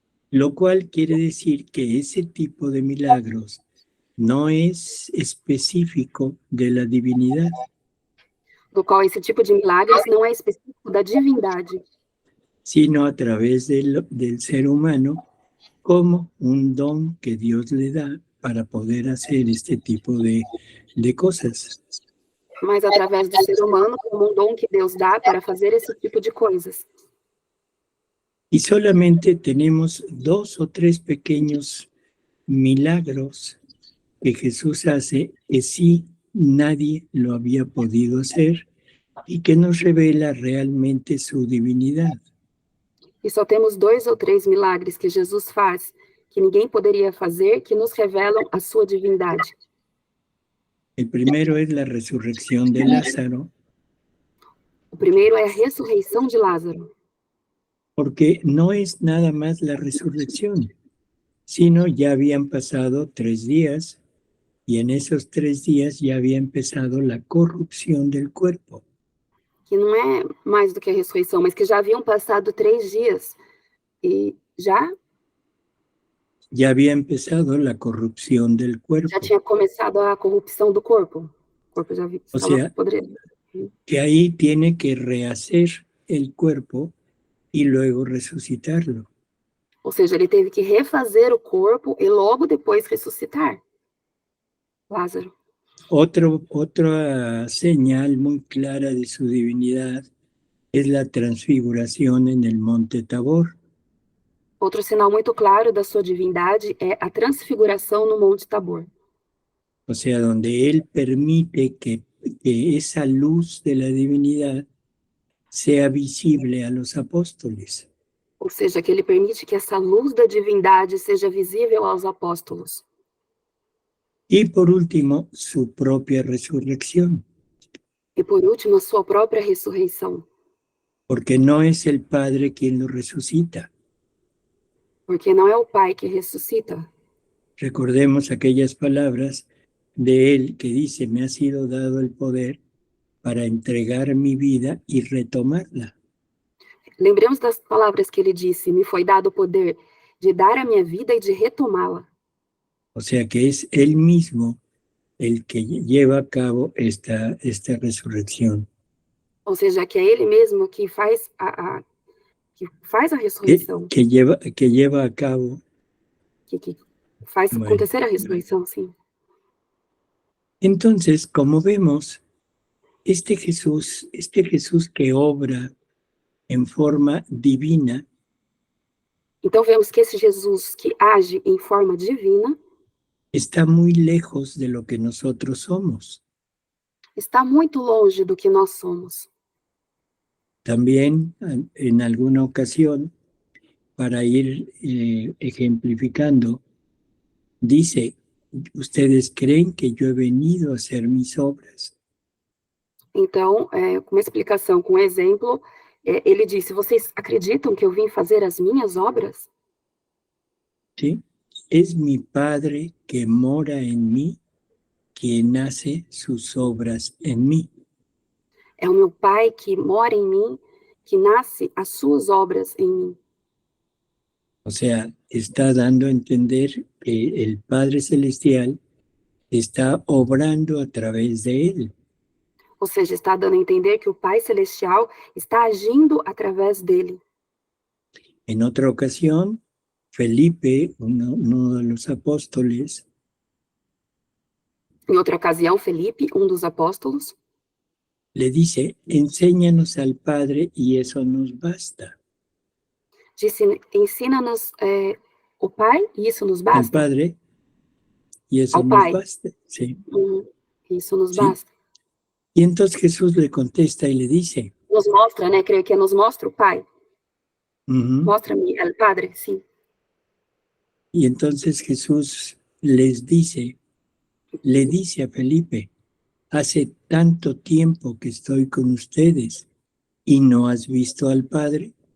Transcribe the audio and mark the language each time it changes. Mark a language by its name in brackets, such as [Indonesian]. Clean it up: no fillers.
[Spanish] Lo cual quiere decir que ese tipo de milagros no es específico de la divinidad, [Portuguese] Do qual esse tipo de milagres não é específico da divindade, [Spanish] sino a través del ser humano como un don que Dios le da para poder hacer este tipo de cosas. [Portuguese] mas através do ser humano como um dom que Deus dá para fazer esse tipo de coisas. [Spanish] Y solamente tenemos 2 o 3 pequeños milagros que Jesús hace que sí nadie lo había podido hacer y que nos revela realmente su divinidad. [Portuguese] E só temos 2 ou 3 milagres que Jesus faz, que ninguém poderia fazer, que nos revelam a sua divindade. [Spanish] El primero es la resurrección de Lázaro, [Portuguese] O primeiro é a ressurreição de Lázaro, [Spanish] porque no es nada más la resurrección, sino ya habían pasado 3 días y en esos 3 días ya había empezado la corrupción del cuerpo. [Portuguese] que não é mais do que a ressurreição, mas que já haviam passado 3 dias e [Spanish] Ya había empezado la corrupción del cuerpo. [Portuguese] já tinha começado a corrupção do corpo. O corpo já [Spanish] O sea, que ahí tiene que rehacer el cuerpo y luego resucitarlo. [Portuguese] Ou seja, ele teve que refazer o corpo e logo depois ressuscitar Lázaro. [Spanish] Otra señal muy clara de su divinidad es la transfiguración en el monte Tabor. [Portuguese] Outro sinal muito claro da sua divindade é a transfiguração no Monte Tabor. [Spanish] O sea, donde él permite que esa luz de la divinidad sea visible a los apóstoles. [Portuguese] Ou seja, que ele permite que essa luz da divindade seja visível aos apóstolos. [Spanish] Y por último, su propia resurrección. [Portuguese] E por último, a sua própria ressurreição. [Spanish] Porque no es el Padre quien lo resucita. [Portuguese] Porque não é o Pai que ressuscita. [Spanish] Recordemos aquellas palabras de él que dice, me ha sido dado el poder para entregar mi vida y retomarla. [Portuguese] Lembremos das palavras que ele disse, me foi dado o poder de dar a minha vida e de retomá-la. [Spanish] O sea que es él mismo el que lleva a cabo esta resurrección. [Portuguese] Ou seja, que é ele mesmo que faz a ressurreição. [Spanish] Que lleva a cabo. [Portuguese] Que faz acontecer a ressurreição, sim. [Spanish] Entonces, como vemos, este Jesús que obra en forma divina. [Portuguese] Então vemos que esse Jesus que age em forma divina [Spanish] está muy lejos de lo que nosotros somos. [Portuguese] Está muito longe do que nós somos. [Spanish] También, en alguna ocasión, para ir ejemplificando, dice, ¿ustedes creen que yo he venido a hacer mis obras? [Portuguese] Então, com uma explicação, com um exemplo, ele disse, vocês acreditam que eu vim fazer as minhas obras? [Spanish] Sí, es mi Padre que mora en mí, quien hace sus obras en mí. [Portuguese] É o meu Pai que mora em mim, que nasce as suas obras em mim. [Spanish] O sea, está dando a entender que el Padre Celestial está obrando a través de él. [Portuguese] Ou seja, está dando a entender que o Pai Celestial está agindo através dele. [Spanish] En otra ocasión, Felipe, uno de los apóstoles. [Portuguese] Em outra ocasião, Felipe, um dos apóstolos, [Spanish] le dice, enséñanos al Padre y eso nos basta. [Portuguese] Disse, ensina-nos o Pai e isso nos basta. [Spanish] Al Padre y eso Al nos [Portuguese] Pai. [Spanish] basta. Sí. [Portuguese] Isso nos [Spanish] Sí. [Portuguese] basta. [Spanish] Y entonces Jesús le contesta y le dice. [Portuguese] Nos mostra, né? Creio que nos mostra o Pai. Mostra-me [Spanish] al Padre, sim. Y entonces Jesús le dice a Felipe, hace tanto tiempo que estoy con ustedes y no has visto al Padre.